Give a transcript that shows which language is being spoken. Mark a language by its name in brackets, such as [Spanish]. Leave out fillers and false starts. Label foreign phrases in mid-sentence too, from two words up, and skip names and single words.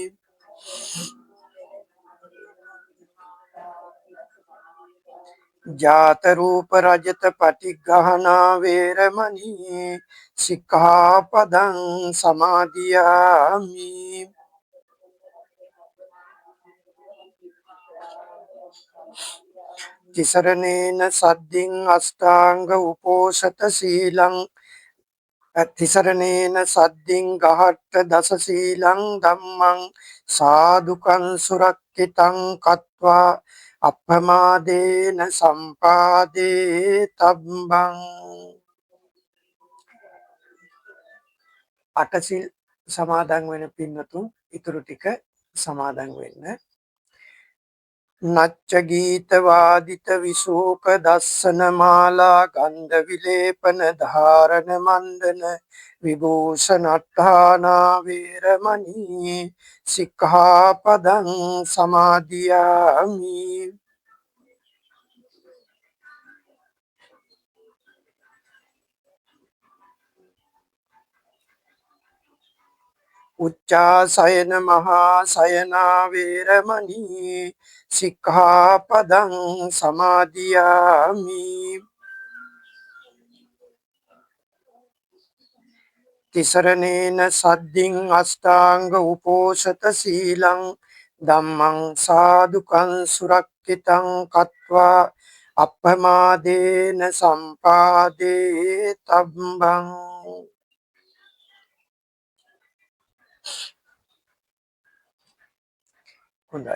[Pali] ජාත රූප රජත පටිඝහනා වේරමණී සික්ඛාපදං සමාදියාමි තිසරණේන සද්ධින් අෂ්ටාංග උපෝසත සීලං තිසරණේන සද්ධින් ගහට්ට දස සීලං ධම්මං සාදුකං සුරක්ඛිතං කତ୍වා අප්පමාදේන සම්පාදේ තබ්බං [Sinhala] අටසිල් සමාදන් වෙන පින්වතුන් ඉතුරු ටික සමාදන් වෙන්න. [Pali] නච්ච ගීත වාදිත විශෝක දස්සන මාලා ගන්ධ විලේපන ධාරණ මණ්ඩන විභූෂණට්ඨානා වේරමණී සික්ඛාපදං සමාදියාමි. උච්චාසයන මහා සයනා වේරමණී සික්ඛාපදං සමාදියාමි. තිසරණේන සද්ධින් අෂ්ටාංග උපෝසත සීලං ධම්මං සාදුකං සුරක්ෂිතං කତ୍වා අප්පමාදේන සම්පාදේ තබ්බං. [Sinhala] හොඳයි.